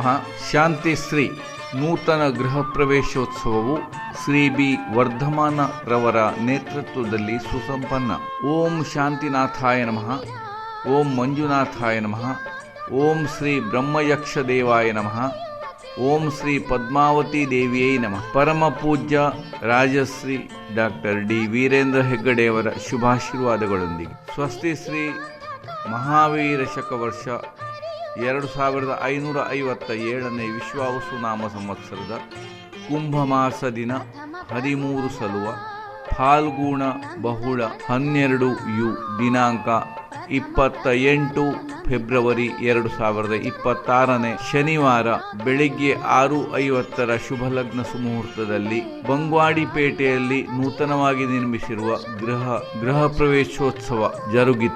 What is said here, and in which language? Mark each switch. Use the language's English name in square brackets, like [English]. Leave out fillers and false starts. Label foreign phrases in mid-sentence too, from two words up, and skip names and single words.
[Kannada] ಶಾಂತಿಶ್ರೀ ನೂತನ ಗೃಹ ಪ್ರವೇಶೋತ್ಸವವು ಶ್ರೀ ಬಿ ವರ್ಧಮಾನ ರವರ ನೇತೃತ್ವದಲ್ಲಿ ಸುಸಂಪನ್ನ. [Sanskrit] ಓಂ ಶಾಂತಿನಾಥಾಯ ನಮಃ. ಓಂ ಮಂಜುನಾಥಾಯ ನಮಃ. ಓಂ ಶ್ರೀ ಬ್ರಹ್ಮಯಕ್ಷ ದೇವಾಯ ನಮಃ. ಓಂ ಶ್ರೀ ಪದ್ಮಾವತಿ ದೇವಿಯೈ ನಮಃ. [Kannada] ಪರಮ ಪೂಜ್ಯ ರಾಜಶ್ರೀ ಡಾಕ್ಟರ್ ಡಿ ವೀರೇಂದ್ರ ಹೆಗ್ಗಡೆಯವರ ಶುಭಾಶೀರ್ವಾದಗಳೊಂದಿಗೆ ಸ್ವಸ್ತಿ ಶ್ರೀ ಮಹಾವೀರ ಶಕವರ್ಷ 2557ನೇ ವಿಶ್ವಾವಸು ನಾಮ ಸಂವತ್ಸರದ ಕುಂಭಮಾಸ ದಿನ 13 ಸಲುವ ಫಾಲ್ಗುಣ ಬಹುಳ 12 ಯು ದಿನಾಂಕ 28 ಫೆಬ್ರವರಿ 2026ನೇ ಶನಿವಾರ ಬೆಳಿಗ್ಗೆ 6:50 ಶುಭ ಲಗ್ನ ಸುಮುಹೂರ್ತದಲ್ಲಿ ಬಂಗ್ವಾಡಿಪೇಟೆಯಲ್ಲಿ ನೂತನವಾಗಿ ನಿರ್ಮಿಸಿರುವ ಗೃಹ ಪ್ರವೇಶೋತ್ಸವ ಜರುಗಿತು.